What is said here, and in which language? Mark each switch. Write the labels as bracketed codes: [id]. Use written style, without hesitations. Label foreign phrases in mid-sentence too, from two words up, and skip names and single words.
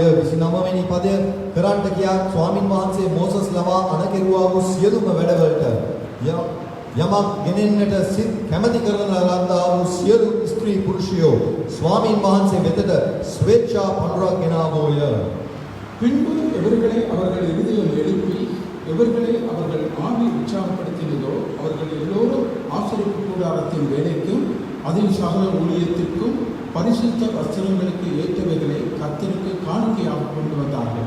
[si] 29 වෙනි පදය කරන්ට කියා ස්වාමින් වහන්සේ මෝසස් ලවා අනකෙරුවා වූ සියලුම වැඩවලට යමක් ගෙනෙන්නට සිත් කැමැති කරන ලද්දා වූ සියලු ස්ත්‍රී පුරුෂයෝ ස්වාමින් වහන්සේ වෙතට ස්වේච්ඡා පඬුරක් ගෙනාවෝය. [ta] பின்பு எவர்களை அவர்கள் இருதயம் எழுப்பி எவர்களை அவர்கள் ஆவி உற்சாகப்படுத்தினதோ அவர்கள் எல்லோரும் ஆசரிப்பு கூடாரத்தின் வேலைக்கும் அதில் சகல ஊழியத்திற்கும் பரிசுத்த வஸ்திரங்களுக்கு ஏற்றவைகளை கர்த்தருக்கு காணிக்கையாக கொண்டு வந்தார்கள்.